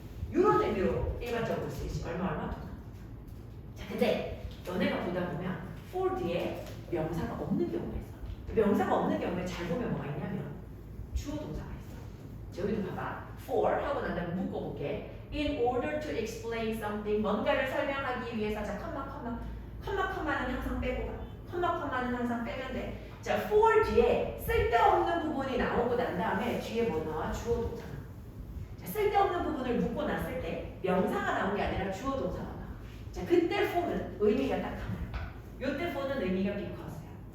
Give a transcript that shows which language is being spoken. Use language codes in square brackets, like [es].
[ko] 이런 의미로 일반적으로 쓰이지. 얼마 동안. 자, 근데 너네가 보다 보면 for 뒤에 명사가 없는 경우가 있어. 명사가 없는 경우에 잘 보면 뭐가 있냐면 주어 동사가 있어. 여기도 봐봐. for 하고 난 다음에 묶어볼게. [en] In order to explain something, [ko] 뭔가를 설명하기 위해서. 자, 컴마는 항상 빼고 가. 컴마는 항상 빼면 돼. 자, for 뒤에 쓸데없는 부분이 나오고 난 다음에 뒤에 뭐 나와? 주어 동사. 자, 쓸데없는 부분을 묶고 났을 때 명사가 나온 게 아니라 주어 동사가 나와. 자, 그때 for는 의미가 딱 하나야. 요때 for는 의미가 because야.